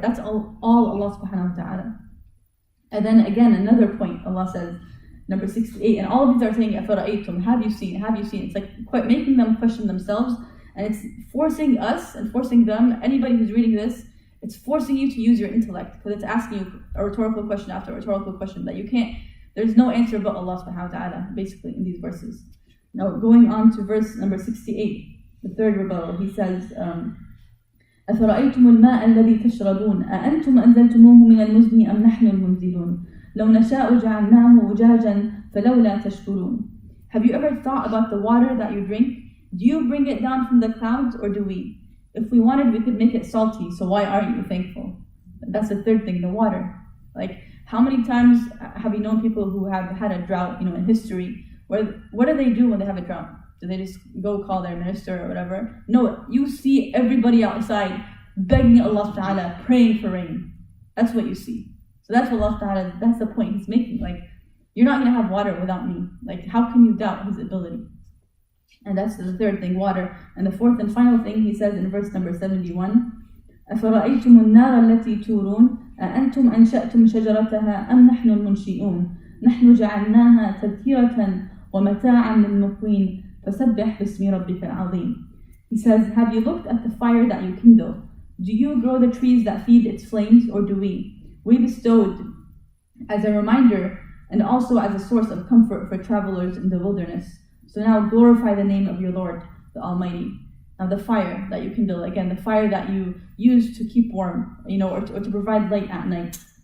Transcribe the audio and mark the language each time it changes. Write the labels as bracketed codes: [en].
[en] That's all Allah subhanahu wa ta'ala. And then again, another point, Allah says, number 68, and all of these are saying, [ar] أَفَرَأَيْتُمْ, [en] have you seen? It's like quite making them question themselves, and it's forcing us and forcing them, anybody who's reading this, it's forcing you to use your intellect, because it's asking you a rhetorical question after a rhetorical question that you can't, there's no answer but Allah subhanahu wa ta'ala, basically, in these verses. Now, going on to verse number 68, the third rebuttal, he says, [ar] أَفَرَأَيْتُمُ الْمَاءَ الَّذِي تَشْرَبُونَ أَأَنْتُمْ أَنزَلْتُمُوهُ مِنَ الْمُزْنِ أَمْ نَحْنُ الْمُنزِلُونَ لَوْ نَشَاءُ جَعَلْنَاهُ أُجَاجًا فَلَوْلَا تَشْكُرُونَ. [en] Have you ever thought about the water that you drink? Do you bring it down from the clouds or do we? If we wanted, we could make it salty, so why aren't you thankful? That's the third thing, the water. Like, how many times have you known people who have had a drought, in history? What do they do when they have a drought? Do they just go call their minister or whatever? No, you see everybody outside begging Allah Ta'ala, praying for rain. That's what you see. So that's what Allah Ta'ala, that's the point he's making. Like, you're not going to have water without me. Like, how can you doubt his ability? And that's the third thing, water. And the fourth and final thing, he says in verse number 71, [ar] أَفَرَأَيْتُمُ النَّارَ الَّتِي تُورُونَ أَأَنْتُمْ أَنْشَأْتُمْ شَجَرَتَهَا أَمْ نَحْنُ الْمُنْشِئُونَ نَحْنُ جَعَلْنَاهَا تَذْكِرَةً وَمَتَاعًا لِلْمُقْوِينَ فَسَبِّحْ بِاسْمِ رَبِّكَ الْعَظِيمِ. [en] He says, have you looked at the fire that you kindle? Do you grow the trees that feed its flames, or do we? We bestowed as a reminder and also as a source of comfort for travelers in the wilderness. So now glorify the name of your Lord, the Almighty. Now the fire that you kindle, again, the fire that you use to keep warm, or to provide light at night.